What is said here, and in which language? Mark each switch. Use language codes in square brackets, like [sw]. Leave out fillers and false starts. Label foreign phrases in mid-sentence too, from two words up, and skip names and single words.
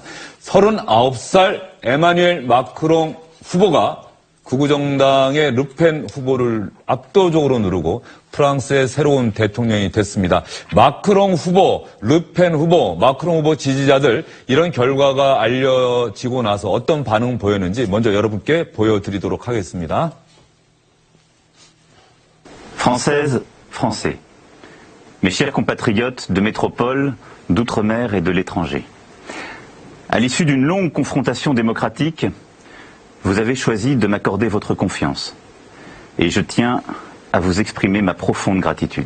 [ko] 39살 에마뉘엘 마크롱 후보가 극우정당의 르펜 후보를 압도적으로 누르고 프랑스의 새로운 대통령이 됐습니다. 마크롱 후보, 르펜 후보, 마크롱 후보 지지자들 이런 결과가 알려지고 나서 어떤 반응 보였는지 먼저 여러분께 보여드리도록 하겠습니다. [fr] Françaises, Français, mes chers compatriotes de métropole, d'outre-mer et de l'étranger. À l'issue d'une longue confrontation démocratique, vous avez choisi de m'accorder votre confiance. Et je tiens à vous exprimer ma profonde gratitude.